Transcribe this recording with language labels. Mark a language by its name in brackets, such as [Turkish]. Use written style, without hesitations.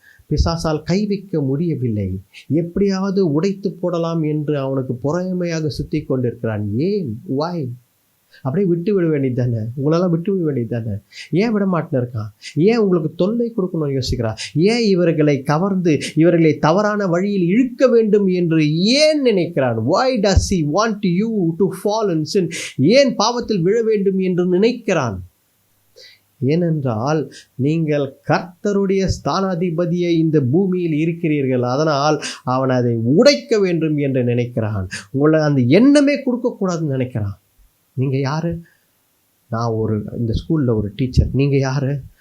[Tamil] பிசாசால் கை வைக்க முடியவில்லை. எப்படியாவது உடைத்து போடலாம் என்று அவனுக்கு பொறாமையாக சுற்றி கொண்டிருக்கிறான். ஏன்? வாய் அப்படியே விட்டு விட வேண்டியது தானே? உங்களெல்லாம் விட்டு விட வேண்டியது தானே? ஏன் விட மாட்டேன்னு இருக்கான்? ஏன் உங்களுக்கு தொல்லை கொடுக்கணும்னு யோசிக்கிறான்? ஏன் இவர்களை கவர்ந்து இவர்களை தவறான வழியில் இழுக்க வேண்டும் என்று ஏன் நினைக்கிறான்? [English] why does he want you to fall in sin? [Tamil] ஏன் பாவத்தில் விழ வேண்டும் என்று நினைக்கிறான்? ஏனென்றால் நீங்கள் கர்த்தருடைய ஸ்தானாதிபதியை இந்த பூமியில் இருக்கிறீர்கள். அதனால் அவன் அதை உடைக்க வேண்டும் என்று நினைக்கிறான். உங்களை அந்த எண்ணமே கொடுக்கக்கூடாதுன்னு நினைக்கிறான். நீங்கள் யார்? நான் இந்த ஸ்கூலில் ஒரு டீச்சர். நீங்கள் யார்?